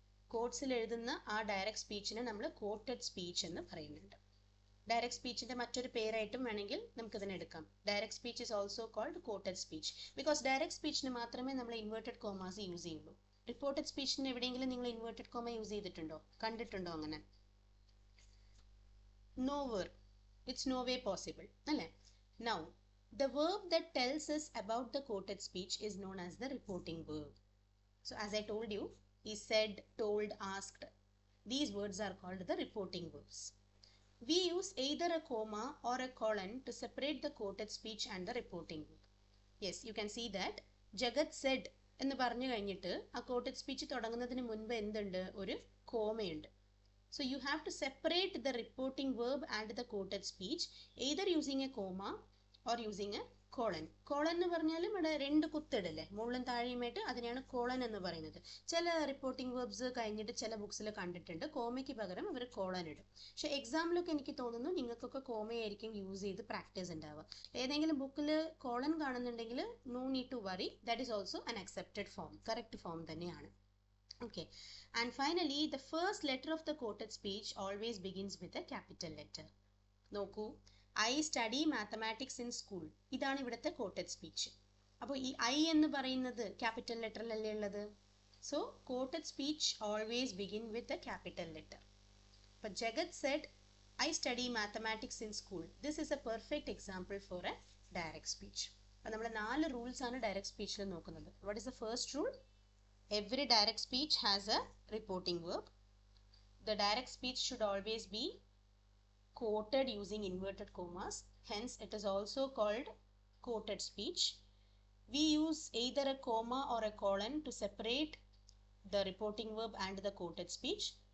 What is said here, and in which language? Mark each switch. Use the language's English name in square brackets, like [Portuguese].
[Malayalam] കോഡ്സിൽ എഴുതുന്ന ആ ഡയറക്റ്റ് സ്പീച്ചിനെ നമ്മൾ quoted speech എന്ന് പറയുന്നുണ്ട്. ഡയറക്റ്റ് സ്പീച്ചിന്റെ മറ്റൊരു പേരായിട്ടും വേണമെങ്കിൽ നമുക്കിതിനെ എടുക്കാം. [English] direct speech is also called quoted speech because [Malayalam] direct സ്പീച്ചിന് മാത്രമേ നമ്മൾ ഇൻവേർട്ടഡ് കോമാസ് യൂസ് ചെയ്യുള്ളൂ. റിപ്പോർട്ടഡ് സ്പീച്ചിന് എവിടെയെങ്കിലും നിങ്ങൾ ഇൻവേർട്ടഡ് കോമ യൂസ് ചെയ്തിട്ടുണ്ടോ? കണ്ടിട്ടുണ്ടോ അങ്ങനെ? [English] Nowhere, it's no way possible അല്ലേ? Now the verb that tells us about the quoted speech is known as the reporting verb. So as I told you, he said, told, asked. These words are called the reporting verbs. We use either a comma or a colon to separate the quoted speech and the reporting verb. Yes, you can see that Jagat said [Malayalam] എന്ന് പറഞ്ഞു കഴിഞ്ഞിട്ട് ആ quoted speech തുടങ്ങുന്നതിന് മുൻപ് എന്തുണ്ട്? ഒരു കോമയുണ്ട്. [English] So you have to separate the reporting verb and the quoted speech either using a comma or using a colon. [Malayalam] Colon എന്ന് പറഞ്ഞാലും ഇവിടെ രണ്ട് കുത്തിടല്ലേ, മുകളിലും താഴെയുമായിട്ട്, അതിനെയാണ് കോളൻ എന്ന് പറയുന്നത്. ചില റിപ്പോർട്ടിംഗ് വേർബ്സ് കഴിഞ്ഞിട്ട് ചില ബുക്സിൽ കണ്ടിട്ടുണ്ട് കോമയ്ക്ക് പകരം അവർ കോളൻ ഇടും. പക്ഷെ എക്സാമിലൊക്കെ എനിക്ക് തോന്നുന്നു നിങ്ങൾക്കൊക്കെ കോമയായിരിക്കും യൂസ് ചെയ്ത് പ്രാക്ടീസ് ഉണ്ടാവുക. ഏതെങ്കിലും ബുക്കിൽ കോളൻ കാണുന്നുണ്ടെങ്കിൽ [English] no need to worry, that is also an accepted form, correct form [Malayalam] തന്നെയാണ്. [English] Okay, and finally the first letter of the quoted speech always begins with a capital letter. [Malayalam] നോക്കൂ, [English] I study mathematics in school. [Malayalam] ഇതാണ് ഇവിടുത്തെ quoted speech. അപ്പോൾ ഈ I എന്ന് പറയുന്നത് capital ലെറ്ററിലല്ലേ ഉള്ളത്. [English] So quoted speech always begin with a capital letter. അപ്പോൾ Jagat said, I study mathematics in school. This is a perfect example for a direct speech. [Malayalam] അപ്പോൾ നമ്മൾ 4 റൂൾസ് ആണ് ഡയറക്റ്റ് സ്പീച്ചിൽ നോക്കുന്നത്. [English] What is the first rule? Every direct speech has a reporting verb. The direct speech should always be quoted using inverted commas. Hence, it is also called quoted speech. We use either a comma or a colon to separate the reporting verb and the quoted speech.